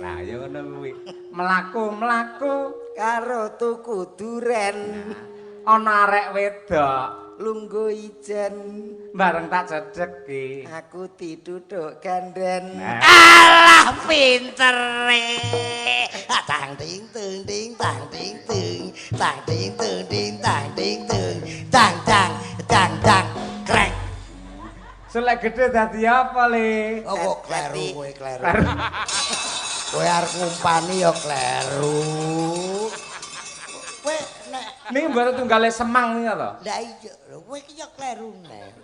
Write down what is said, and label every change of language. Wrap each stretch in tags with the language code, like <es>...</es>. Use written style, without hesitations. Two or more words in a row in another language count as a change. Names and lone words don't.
<jv>Lah ya ngono kuwi. Mlaku-mlaku karo tuku duren, ana arek wedok lungguh ijen. bareng tak cedheki. Aku diduduk ganden. Alah pintere. Tang ting tung ting tang ting tung. Tang ting tung ting tang ting tung. Tang tang tang tang krek. Selek gede dadi apa, Le? Oh kok kleru kowe kleru. Kowe arep ngumpani ya kleru. Kowe nek Niki mboten tunggale semang niku to. lah iya lho kowe iki ya kleru nek.</jv>